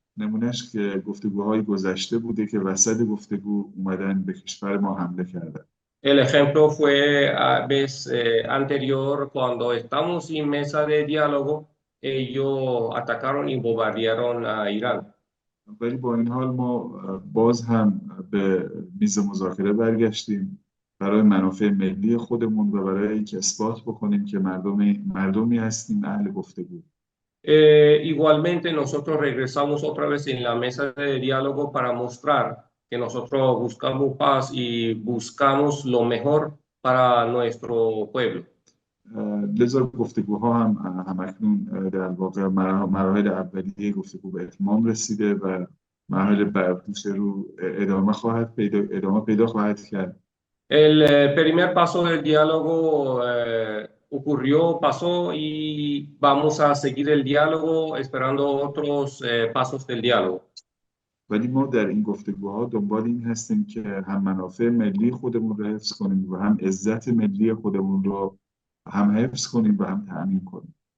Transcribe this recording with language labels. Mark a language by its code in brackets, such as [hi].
[fa] نمونهش که گفتگوهای گذشته بوده که وسط گفتگو اومدن به کشور ما حمله کردن. [es] El ejemplo fue a vez anterior cuando estamos en mesa de diálogo, ellos atacaron y bombardearon a Irán. [fa] ولی با این حال ما باز هم به میز مذاکره برگشتیم برای منافع ملی خودمون و برای اینکه اثبات بکنیم که مردمی هستیم اهل گفتگو. [es] Igualmente nosotros regresamos otra vez en la mesa de diálogo para mostrar que nosotros buscamos paz y buscamos lo mejor para nuestro pueblo. [fa] لذا گفتگوها هم همکنون در واقع مراحل اولیه گفتگو به اتمام رسیده و مراحل بعدی رو ادامه پیدا خواهد کرد. [es] El primer paso del diálogo ocurrió, pasó y vamos a seguir el diálogo esperando otros pasos del diálogo. [fa] ولی ما در این گفتگوها دنبال این هستیم که هم منافع ملی خودمون رو حفظ کنیم و هم عزت ملی خودمون رو هم حفظ کنیم و هم تأمین کنیم.